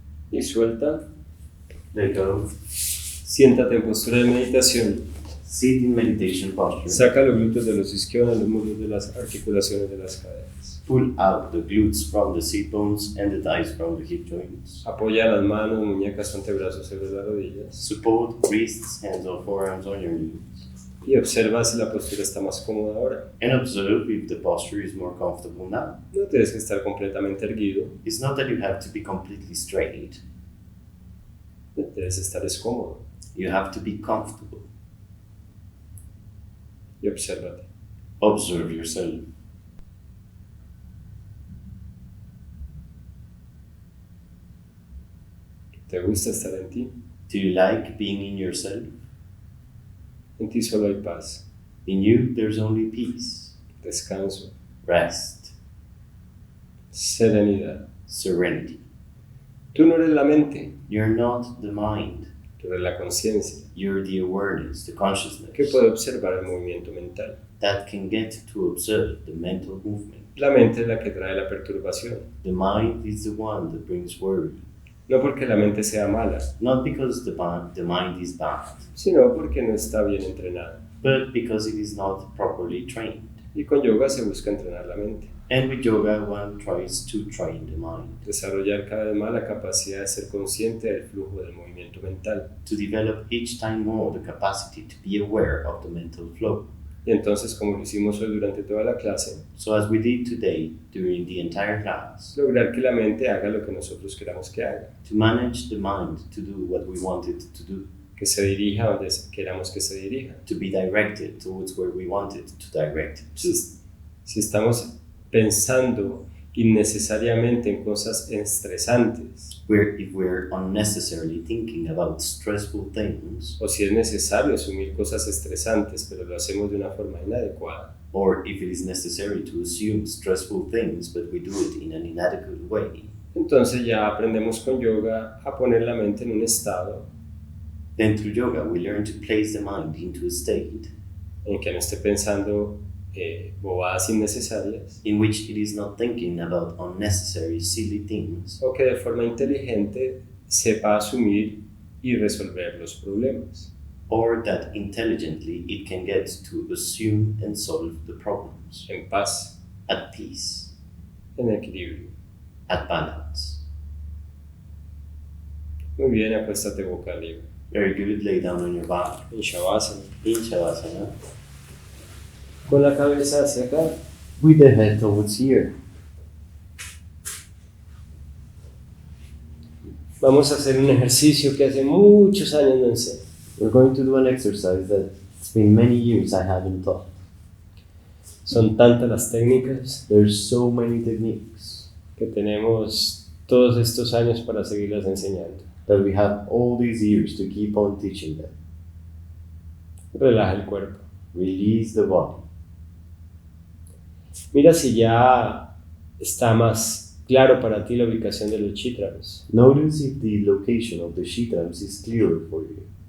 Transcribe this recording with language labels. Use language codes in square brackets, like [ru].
[es] Y suelta. [en] Let go. [es] Siéntate en postura de meditación. [en] Sit in meditation posture. [es] Saca los glúteos de los isquiones, los muslos de las articulaciones de las caderas. [en] Pull out the glutes from the sit bones and the thighs from the hip joints. [es] Apoya las manos, muñecas, antebrazos sobre las rodillas. [en] Support wrists, hands or forearms on your knees. [es] Y observa si la postura está más cómoda ahora. [en] And observe if the posture is more comfortable now. [es] No tienes que estar completamente erguido. [en] It's not that you have to be completely straight. [es] Debes estar cómodo. [en] You have to be comfortable. [es] Y obsérvate. [en] Observe yourself. [es] ¿Te gusta estar en ti? [en] Do you like being in yourself? [es] En ti solo hay paz, [en] In you, there's only peace, [es] descanso, [en] rest, [es] serenidad. [en] serenity. [es] Tú no eres la mente, [en] You're not the mind. [es] tú eres la conciencia, [en] You're the awareness, the consciousness [es] que puede observar el movimiento mental. [en] that can get to observe the mental movement. [es] La mente es la que trae la perturbación. [en] The mind is the one that brings worry. [es] No porque la mente sea mala, [en] Not because the mind is bad, [es] sino porque no está bien entrenada. [en] but because it is not properly trained. [es] Y con yoga se busca entrenar la mente, [en] And with yoga, one tries to train the mind, [es] desarrollar cada vez más la capacidad de ser consciente del flujo del movimiento mental. [en] to develop each time more the capacity to be aware of the mental flow. [es] Y entonces, como lo hicimos hoy durante toda la clase, [en] So as we did today during the entire class, [es] lograr que la mente haga lo que nosotros queramos que haga, [en] to manage the mind to do what we want it to do, [es] que se dirija a donde queramos que se dirija. [en] to be directed towards where we want it to direct it to. [es] Si estamos pensando innecesariamente en cosas estresantes, [en] If we're unnecessarily thinking about stressful things, [es] o si es necesario asumir cosas estresantes, pero lo hacemos de una forma inadecuada, [en] or if it is necessary to assume stressful things but we do it in an inadequate way, [es] entonces ya aprendemos con yoga a poner la mente en un estado [en] then through yoga we learn to place the mind into a state [es] en que no esté pensando bobadas innecesarias, [en] in which it is not thinking about unnecessary, silly things, [es] o que de forma inteligente sepa asumir y resolver los problemas. [en] or that intelligently it can get to assume and solve the problems [es] En paz, [en] at peace, [es] en equilibrio. [en] at balance. [es] Muy bien, acuéstate boca arriba. [en] Very good, lay down on your back [es] En shavasana, [en] in shavasana [es] con la cabeza hacia acá. [en] with the head towards here. [es] Vamos a hacer un ejercicio que hace muchos años no enseño. [en] We're going to do an exercise that it's been many years I haven't taught. [es] Son tantas las técnicas [en] There's so many techniques [es] que tenemos todos estos años para seguirlas enseñando. [en] that we have all these years to keep on teaching them. [es] Relaja el cuerpo. [en] Release the body. [es] Mira si ya está más claro para ti la ubicación de los chakras. [en] Notice if the location of the shitrams is clearer for you.